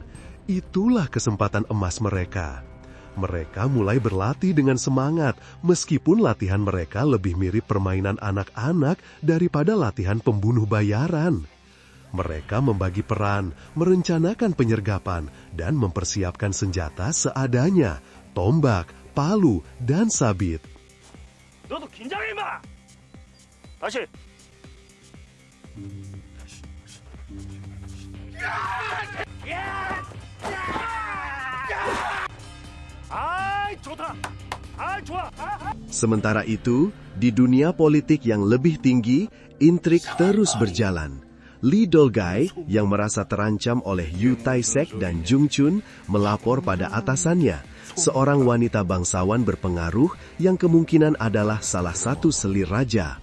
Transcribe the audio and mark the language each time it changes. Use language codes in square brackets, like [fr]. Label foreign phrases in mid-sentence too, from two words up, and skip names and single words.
[id] Itulah kesempatan emas mereka. Mereka mulai berlatih dengan semangat, meskipun latihan mereka lebih mirip permainan anak-anak daripada latihan pembunuh bayaran. Mereka membagi peran, merencanakan penyergapan, dan mempersiapkan senjata seadanya, tombak, palu, dan sabit. [ko] 너도 긴장해 임마! 다시! 좋다! 좋아! [id] Sementara itu, di dunia politik yang lebih tinggi, intrik terus berjalan. Li Dolgai yang merasa terancam oleh Yu Tai-sek dan Jung Chun melapor pada atasannya, seorang wanita bangsawan berpengaruh yang kemungkinan adalah salah satu selir raja.